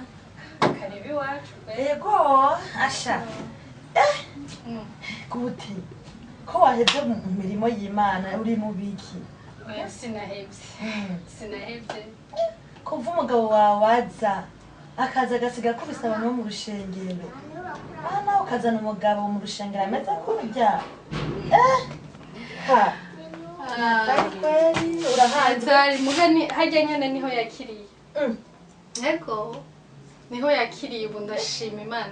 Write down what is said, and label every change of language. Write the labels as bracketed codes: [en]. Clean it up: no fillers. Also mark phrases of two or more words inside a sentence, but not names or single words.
[rn] Karibu iwacu. Yego asha. Gute ko waheze mu mirimo y'Imana uri mu biki? Oya sinahebye. Kuva umugabo wawe waza akaza agasiga kubisaba no mu rushengero. Nawe ukazana umugabo mu rushengero ameze kurya. Ha. Kweli urahanze. Muhani hajya nyene niho yakiriye. Ego. niho yakiriye ubu ndashima Imana.